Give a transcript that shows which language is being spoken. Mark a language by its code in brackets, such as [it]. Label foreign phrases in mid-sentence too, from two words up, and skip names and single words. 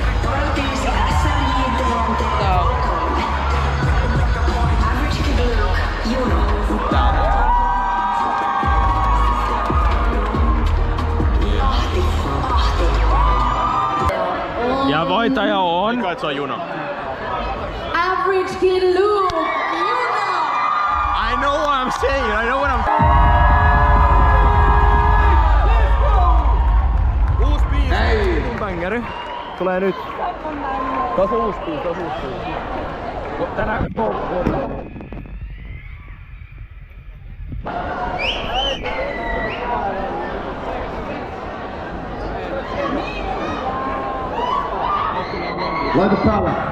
[fi] Ja voittaja on... Mikä se on Juno? Average Kid Luke! [en] I know what I'm saying, I know what I'm... [fi] Uusi biisi! Hei! Bangeri. Tulee nyt. Tos on uusi biisi, Tänään... Laita päälle.